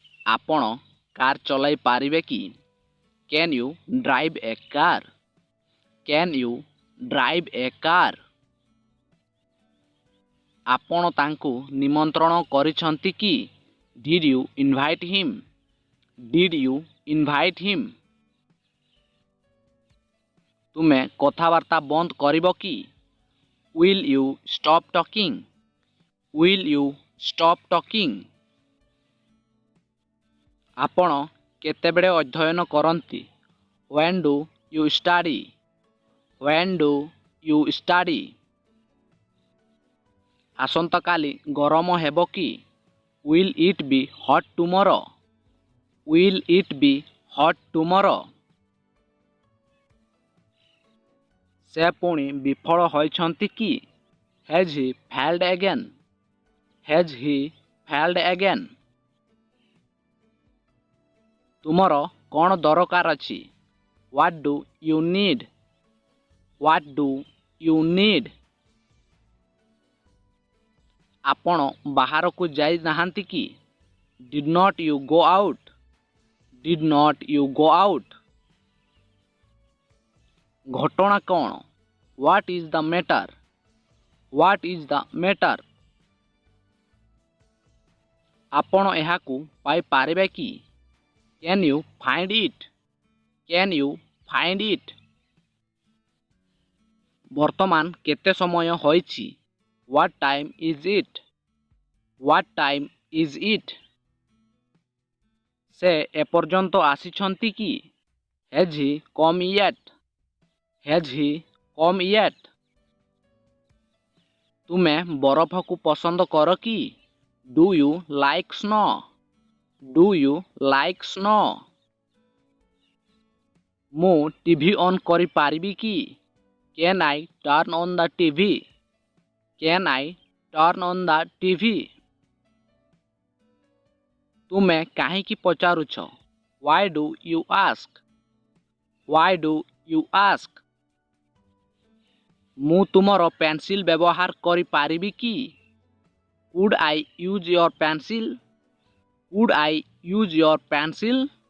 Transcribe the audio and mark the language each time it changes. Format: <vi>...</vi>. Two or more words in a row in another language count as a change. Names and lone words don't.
<or>ଆପଣ କାର ଚଲାଇ ପାରିବେ କି?</or> <en>Can you drive a car? Can you drive a car?</en> <or>ଆପଣ ତାଙ୍କୁ ନିମନ୍ତ୍ରଣ କରିଛନ୍ତି କି?</or> <en>Did you invite him? Did you invite him?</en> <or>ତୁମେ କଥାବାର୍ତ୍ତା ବନ୍ଦ କରିବ କି?</or> <en>Will you stop talking? Will you stop talking?</en> <or>ଆପଣ କେତେବେଳେ ଅଧ୍ୟୟନ କରନ୍ତି?</or> <en>When do you study? When do you study?</en> <or>ଆସନ୍ତାକାଲି ଗରମ ହେବ କି?</or> <en>Will it be hot tomorrow? Will it be hot tomorrow?</en> <or>ସେ ପୁଣି ବିଫଳ ହୋଇଛନ୍ତି କି?</or> <en>Has he failed again? Has he failed again?</en> <or>ତୁମର କ'ଣ ଦରକାର ଅଛି?</or> <en>What do you need? What do you need?</en> <or>ଆପଣ ବାହାରକୁ ଯାଇ ନାହାନ୍ତି କି?</or> <en>Did not you go out? Did not you go out?</en> <or>ଘଟଣା କ'ଣ?</or> <en>What is the matter? What is the matter?</en> <or>ଆପଣ ଏହାକୁ ପାଇପାରିବେ କି?</or> <en>Can you find it? Can you find it?</en> <or>ବର୍ତ୍ତମାନ କେତେ ସମୟ ହୋଇଛି?</or> <en>What time is it? What time is it?</en> <or>ସେ ଏପର୍ଯ୍ୟନ୍ତ ଆସିଛନ୍ତି କି?</or> <en>Has he come yet? Has he come yet?</en> <or>ତୁମେ ବରଫକୁ ପସନ୍ଦ କର କି?</or> <en>Do you like snow? Do you like snow?</en> <or>ମୁଁ ଟିଭି ଅନ୍ କରିପାରିବି କି?</or> <en>Can I turn on the TV? Can I turn on the TV?</en> <or>ତୁମେ କାହିଁକି ପଚାରୁଛ?</or> <en>Why do you ask? Why do you ask?</en> <or>ମୁଁ ତୁମର ପେନ୍ସିଲ୍ ବ୍ୟବହାର କରିପାରିବି କି?</or> <en>Could I use your pencil? Could I use your pencil?</en>